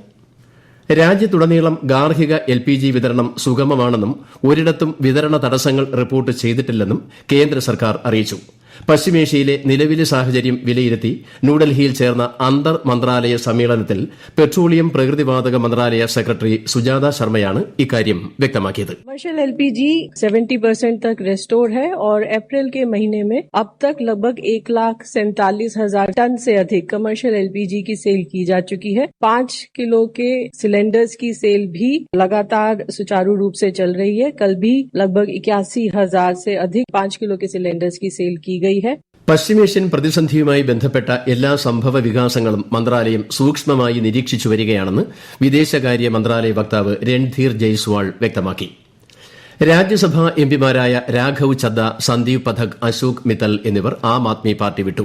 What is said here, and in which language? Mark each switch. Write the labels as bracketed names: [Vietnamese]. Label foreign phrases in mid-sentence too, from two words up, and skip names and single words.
[Malayalam] രാജ്യത്തുടനീളം ഗാർഹിക LPG വിതരണം സുഗമമാണെന്നും ഒരിടത്തും വിതരണ തടസ്സങ്ങൾ റിപ്പോർട്ട് ചെയ്തിട്ടില്ലെന്നും കേന്ദ്ര സർക്കാർ അറിയിച്ചു. പശ്ചിമേഷ്യയിലെ നിലവിലെ സാഹചര്യം വിലയിരുത്തി ന്യൂഡൽഹിയിൽ ചേർന്ന അന്തർ മന്ത്രാലയ സമ്മേളനത്തിൽ പെട്രോളിയം പ്രകൃതിവാതക മന്ത്രാലയ സെക്രട്ടറി സുജാത ശർമ്മയാണ് ഇക്കാര്യം വ്യക്തമാക്കിയത്. [Hindi] कमर्शियल LPG 70% तक रेस्टोर है और अप्रैल के महीने में अब तक लगभग 1,47,000 टन से अधिक कमर्शियल LPG की सेल की जा चुकी है. 5 किलो के सिलेंडर्स की सेल भी लगातार सुचारू रूप से चल रही है. कल भी लगभग 81,000 से अधिक 5 किलो के सिलेंडर्स की सेल की गई है. [Malayalam] പശ്ചിമേഷ്യൻ പ്രതിസന്ധിയുമായി ബന്ധപ്പെട്ട എല്ലാ സംഭവ വികാസങ്ങളും മന്ത്രാലയം സൂക്ഷ്മമായി നിരീക്ഷിച്ചു വരികയാണെന്ന് വിദേശകാര്യ മന്ത്രാലയ വക്താവ് രൺധീർ ജയ്സ്വാൾ വ്യക്തമാക്കി. രാജ്യസഭാ എംപിമാരായ രാഘവ് ചദ്ദ, സന്ദീപ് പഥക്, അശോക് മിത്തൽ എന്നിവർ ആം ആദ്മി പാർട്ടി വിട്ടു.